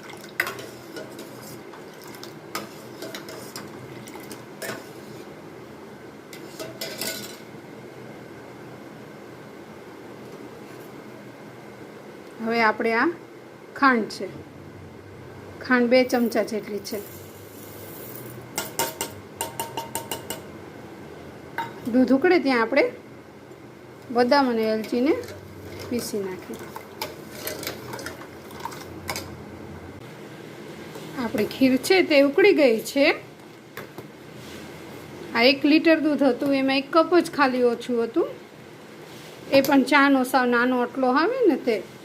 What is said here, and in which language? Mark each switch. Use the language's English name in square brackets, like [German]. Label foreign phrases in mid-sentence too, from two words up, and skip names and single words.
[Gujarati] હવે આપણે આ ખાંડ છે, ખાંડ 2 ચમચા જેટલી છે। દૂધ ઉકળે ત્યાં આપણે બદામ અને એલચી ને પીસી નાખી। આપણી ખીર છે તે ઉકળી ગઈ છે। આ 1 લીટર દૂધ હતું એમાં 1 કપ જ ખાલી ઓછું હતું, એ પણ ચાનો સાવ નાનો આટલો આવે ને તે।